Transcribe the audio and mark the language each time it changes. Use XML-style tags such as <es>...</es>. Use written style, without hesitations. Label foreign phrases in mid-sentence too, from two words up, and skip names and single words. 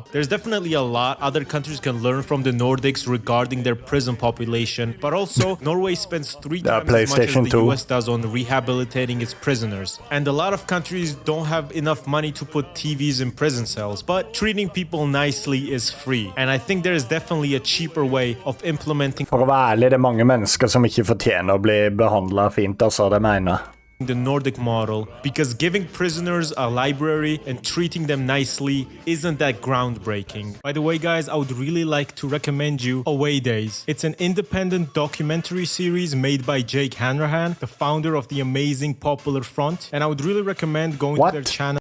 <en>There's definitely a lot other countries can learn from the Nordics regarding their prison population. But also, Norway spends 3 times as much as the US does on rehabilitating its prisoners. And a lot of countries don't have enough money to put TVs in prison cells. But treating people nicely is free, and I think there is definitely a cheaper way of implementing.</en> <no>For å være ærlig, det mange mennesker som ikke fortjener å bli behandlet fint, altså, det mener.</no> <en>The Nordic model, because giving prisoners a library and treating them nicely isn't that groundbreaking. By the way, guys, I would really like to recommend you Away Days. It's an independent documentary series made by Jake Hanrahan, the founder of the amazing Popular Front, and I would really recommend going to their channel.</en>